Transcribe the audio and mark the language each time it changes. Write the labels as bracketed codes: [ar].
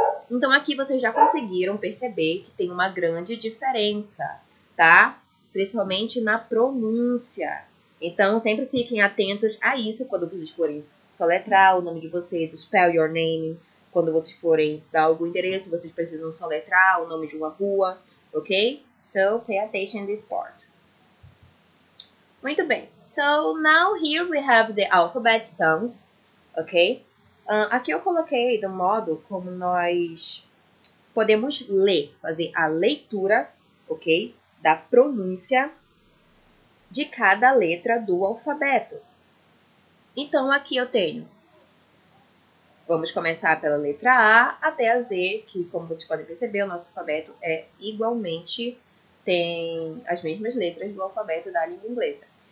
[pt] Então, aqui vocês já conseguiram perceber que tem uma grande diferença, tá? Principalmente na pronúncia. Então, sempre fiquem atentos a isso quando vocês forem soletrar o nome de vocês, [en] spell your name. [pt] Quando vocês forem dar algum endereço, vocês precisam soletrar o nome de uma rua, ok? [en] So, pay attention in this part. [pt] Muito bem. [en] So, now here we have the alphabet sounds, ok? [pt] Aqui eu coloquei do modo como nós podemos ler, fazer a leitura, ok? Da pronúncia de cada letra do alfabeto. Então, aqui eu tenho. Vamos começar pela letra A até a Z, que, como vocês podem perceber, o nosso alfabeto é igualmente, tem as mesmas letras do alfabeto da língua inglesa.